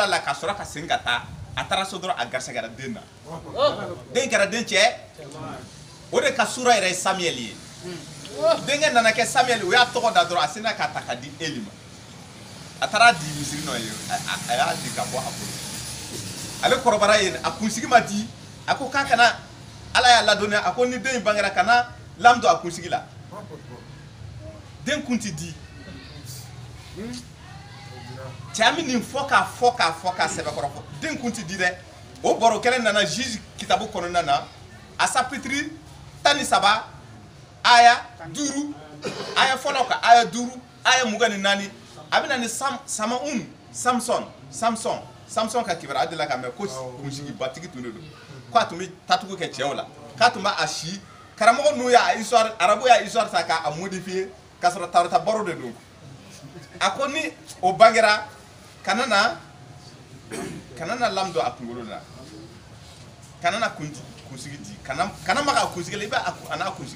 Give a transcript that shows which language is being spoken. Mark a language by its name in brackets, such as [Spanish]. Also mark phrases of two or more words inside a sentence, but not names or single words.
[Bambara] la ka sɔrɔ ka segin ka taa a taara so dɔrɔn a garisɛgɛra den na den kɛra den cɛ o de ka sura yɛrɛ ye Samuel ye denkɛ nana kɛ Samuel o y'a tɔgɔ da dɔrɔn a sinna k'a ta k'a di Eli ma a taara di misiri nɔ ye a y'a di ka bɔ a bolo ale kɔrɔbara ye a kunsigi ma di a ko k'a kana ala y'a ladɔnniya a ko ni den in bangera kana lamu don a kunsigi la den kun ti di cɛ min nin fɔ k'a sɛbɛkɔrɔ fɔ den kun ti di dɛ o baro kelen nana juge kitabu kɔnɔna na a chapitre 13 aya 5 aya fɔlɔ ka aya 5 aya 24 a bɛ na ni Sama'un Samson ka kibara de la ka mɛ ko kunsigi batigi tun de don ko a tun bɛ tatugu kɛ cɛw la k'a tun b'a si karamɔgɔ n'u y'a histoire arabu y'a histoire ta k'a modifier k'a sɔrɔ tarata baro de don a ko ni o bangera kana na lam don a kunkolo la kana na kunsigi di kana maga a kunsigi la i b'a n'a kunsigi